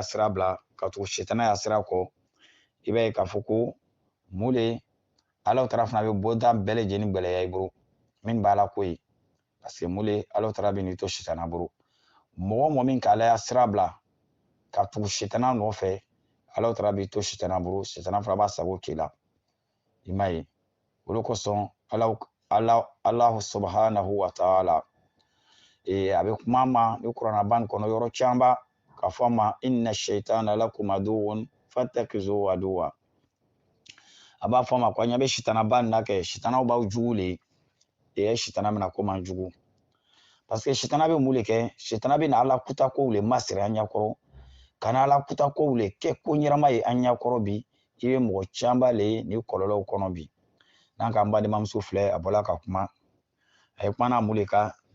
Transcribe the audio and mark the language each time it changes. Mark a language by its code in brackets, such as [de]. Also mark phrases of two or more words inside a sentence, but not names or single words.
[bm] sira bila ka tugu sitana y'a sira kɔ i b'a ye k'a fɔ ko mun le Alahu Taala fana bɛ bɔda bɛɛ lajɛlen gbɛlɛya i bolo min b'a la ko ye [fr] parce que [bm] mun le Alahu Taala bɛ n'i to sitana bolo mɔgɔ mɔgɔ min k'ale y'a sira bila ka tugu sitana nɔfɛ Alahu Taala b'i to sitana bolo sitana fana b'a sago k'i la i m'a ye olu kosɔn [ar] الله سبحانه وتعالى [bm] a bɛ kuma ma ni kuranaba nin kɔnɔ yɔrɔ caman ka fɔ ma [ar] إن الشيطان لكم عدو فاتخذوه عدوا [bm] a b'a fɔ ma ko an ɲɛ bɛ sitanaba nin na kɛ sitanaw b'aw jugu le sitana mina ko man jugu [fr] parce que [bm] sitana bɛ mun le kɛ sitana bɛ na ala kutakow le masiri an ɲɛkɔrɔ ka na ala kutakow le kɛ ko ɲɛnama ye an ɲɛkɔrɔ bi i bɛ mɔgɔ caman le ye nin kɔlɔlɔw kɔnɔ bi n'an ka an balimamuso filɛ a bɔla ka kuma a ye kuma n'a mun le ka